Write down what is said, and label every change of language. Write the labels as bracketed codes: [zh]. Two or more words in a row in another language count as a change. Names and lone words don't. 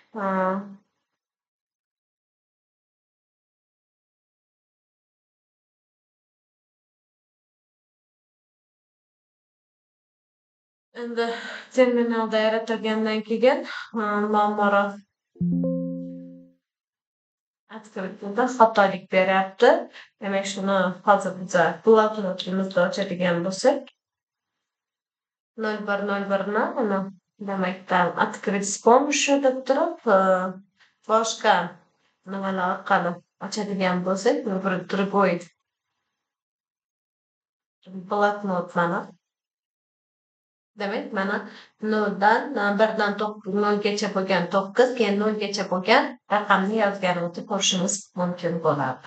[uz] Endi terminalda yaratilgandan keyin muammolar открытiyda xatolik beryapti. Demak, shuni hozir biz bloknotimizda ochadigan bo'lsak 0101 ni mana demak [ru] открыть с помощью [uz] deb turib boshqa nimalar orqali ochadigan bo'lsak, bir другой bloknot mana demak mana 0dan 1dan 0gacha bo'lgan 9, keyin 0gacha bo'lgan raqamni yozganimizni ko'rishimiz mumkin bo'ladi.